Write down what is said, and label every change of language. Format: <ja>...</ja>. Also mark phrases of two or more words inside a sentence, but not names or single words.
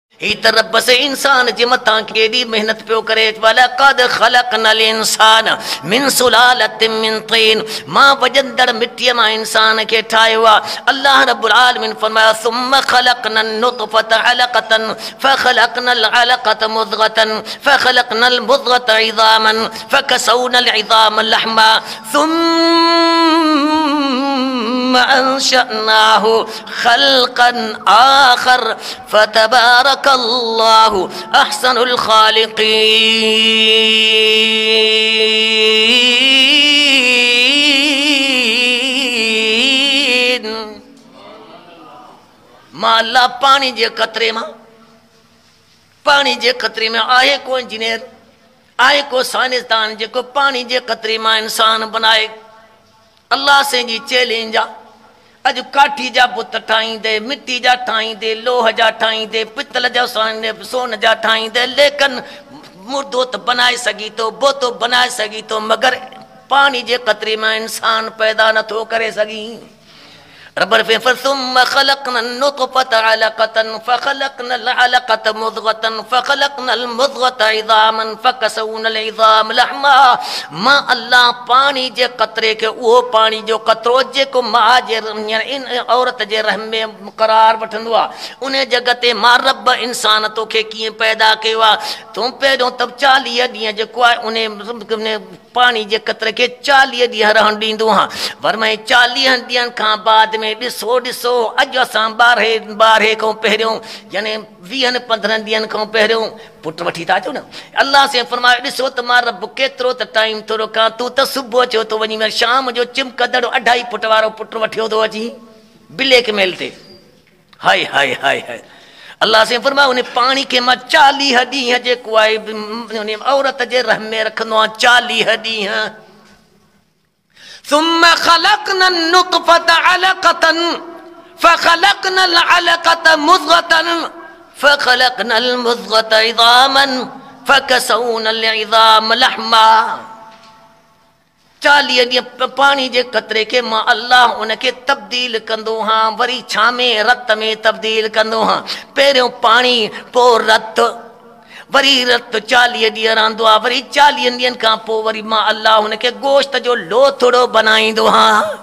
<sd>ही त रब से इंसान जे मथा केडी मेहनत पियो करे।</sd> <ar>ولقد خلقنا الإنسان من سلالة من طين,</ar> <sd>मां वजंदड़ मिट्टीअ मां इंसान खे ठाहियो आहे।</sd> <ar>الله رب العالمين फरमाया ثم خلقنا النطفة علقة فخلقنا العلقة مضغة فخلقنا المضغة عظاما فكسونا العظام لحما ثم أنشأناه خلقا آخر فتبارك الله أحسن الخالقين.</ar> <sd>मां अल्लाह पानी जे कतरे में आहे को इंजीनियर, आहे को साइंसदान जेको पानी जे कतरे मां इंसान बनाए। अल्लाह से जी चैलेंज आहे। अज काठी जा बुत ठाहींदे, मिट्टी जा ठाहींदे, लोह जा ठाहींदे, पितल जा सोन जा ठाहींदे, लेकिन मुर्दो त बनाए सघी थो, बोतो बनाए सघी थो, मगर पानी जे कतरे में इंसान पैदा नथो करे सघी।</sd> <ar>رب فثم خلقنا النطفة علقة فخلقنا العلقة مضغة فخلقنا المضغة عظاما فكسونا العظام لحما.</ar> <sd>मां अल्लाह पानी जे कतरे के उहो पानी जो कतरो जेको मां जे इन औरत जे रहम में करार वठंदो आहे, उन जगह ते मां रब इंसान तोखे कीअं पैदा कयो आहे। तूं पहिरियों तब 40 ॾींहं जेको आहे उन पानी जे कतरे के 40 ॾींहं रहण ॾींदो हा। वरमाए 40 ॾींहंनि खां बाद में ॾिसो अॼु असां 12 खां पहिरियों यानी 20-15 ॾींहंनि खां पहिरियों पुट वठी था अचो न। अल्लाह से फरमायो ॾिसो त मां रब केतिरो त टाइम थो रोकां, तूं त सुबुह जो तो वञी शाम जो चिमकदड़ 2.5 फुट वारो पुट वठियो थो अची</sd> <en>black mail</en> <sd>ते। हाय हाय हाय हाय। अल्लाह से फरमायो उन पानी के मां 40 ॾींहं जेको आहे उन औरत जे रहम में रखंदो आहियां 40 ॾींहं।</sd> <ar>ثم خلقنا النطفة علقة فخلقنا العلقة مضغة فخلقنا المضغة عظاما فكسونا العظام لحما.</ar> <sd>40 ॾींहं पानी जे कतरे के मां अल्लाह उनखे तब्दील कंदो हां, वरी छामे रत में तब्दील कंदो हां। पहिरियों पानी पोइ रत, वरी रत 40 ॾींहं रहंदो आहे, वरी 40 ॾींहंनि खां पोइ वरी मां अल्लाह हुनखे गोश्त जो लोथड़ो बनाईंदो हां।</sd>